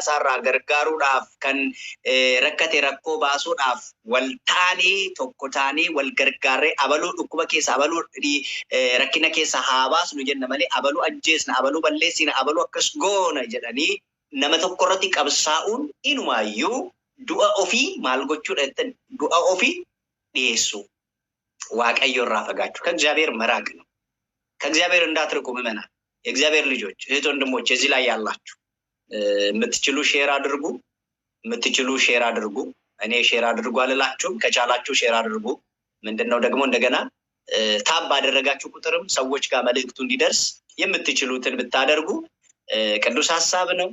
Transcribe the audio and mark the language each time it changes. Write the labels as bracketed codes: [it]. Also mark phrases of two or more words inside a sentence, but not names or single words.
[om] isaarraa gargaaruudhaaf, kan rakkate rakkoo baasuudhaaf wal ta'anii tokko ta'anii wal gargaarree abaluu dhukkuba keessa abaluu rakkina keessa haa baasnu jenna malee abaluu ajjeesna, abaluu balleessina, abaluu akkas goona jedhanii nama tokko irratti qabsaa'uun inumaayyuu du'a ofii maal gochuudha jettan du'a ofii dhiyeessu. waaqayyo irraa fagaachuu kan [am] እግዚአብሔር መራቅ ነው። ከእግዚአብሔር እንዳትርቁ ምእመናን፣ የእግዚአብሔር ልጆች እህት ወንድሞች እዚህ ላይ ያላችሁ የምትችሉ ሼር አድርጉ፣ የምትችሉ ሼር አድርጉ። እኔ ሼር አድርጉ አልላችሁም፣ ከቻላችሁ ሼር አድርጉ። ምንድነው ደግሞ እንደገና ታብ ባደረጋችሁ ቁጥርም ሰዎች ጋር መልእክቱ እንዲደርስ የምትችሉትን ብታደርጉ ቅዱስ ሐሳብ ነው።